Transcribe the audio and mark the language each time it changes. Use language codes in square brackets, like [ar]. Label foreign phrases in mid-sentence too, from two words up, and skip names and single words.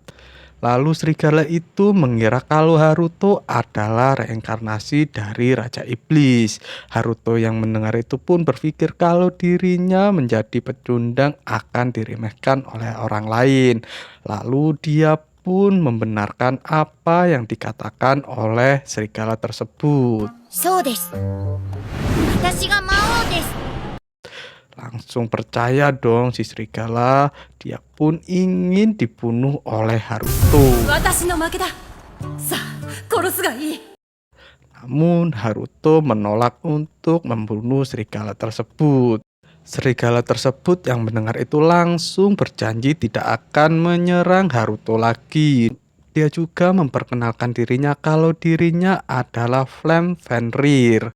[id] Lalu serigala itu mengira kalau Haruto adalah reinkarnasi dari Raja Iblis. Haruto yang mendengar itu pun berpikir kalau dirinya menjadi pecundang akan diremehkan oleh orang lain. Lalu dia pun membenarkan apa yang dikatakan oleh serigala tersebut. [ja] そうです。私が魔王です。 [id] Langsung percaya dong si serigala, dia pun ingin dibunuh oleh Haruto. [ja] 私の負けだ。さあ、殺すがいい。 [id] Namun Haruto menolak untuk membunuh serigala tersebut. Serigala tersebut yang mendengar itu langsung berjanji tidak akan menyerang Haruto lagi. Dia juga memperkenalkan dirinya kalau dirinya adalah Flame Fenrir.